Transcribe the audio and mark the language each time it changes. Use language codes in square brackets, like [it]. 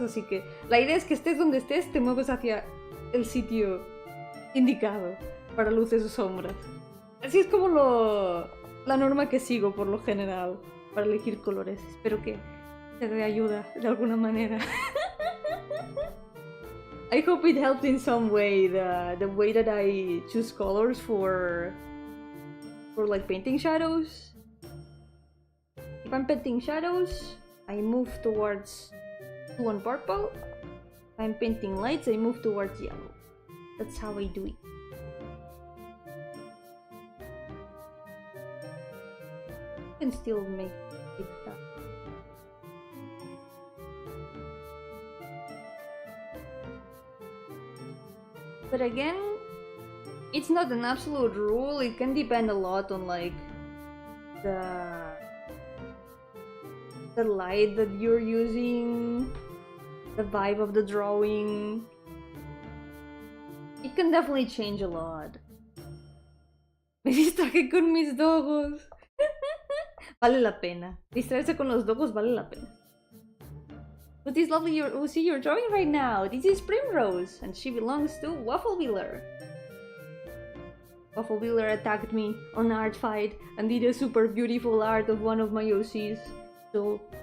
[es] Así que la idea es que estés donde estés, te mueves hacia el sitio indicado para luces o sombras. Así es como la norma que sigo por lo general para elegir colores. Espero que te dé ayuda de alguna manera. [en] I hope it helped in some way, the way that I choose colors for like painting shadows. If I'm painting shadows, I move towards blue and purple. If I'm painting lights, I move towards yellow. That's how I do it. You can still make it that. But again, it's not an absolute rule. It can depend a lot on like the light that you're using, the vibe of the drawing. It can definitely change a lot. [es] Me distraje con mis dogos. Vale la pena. Distraerse con los dogos vale la pena. [en] But this lovely you're drawing right now. This is Primrose, and she belongs to Wafflewheeler. Wafflewheeler attacked me on Art Fight and did a super beautiful art of one of my OCs. So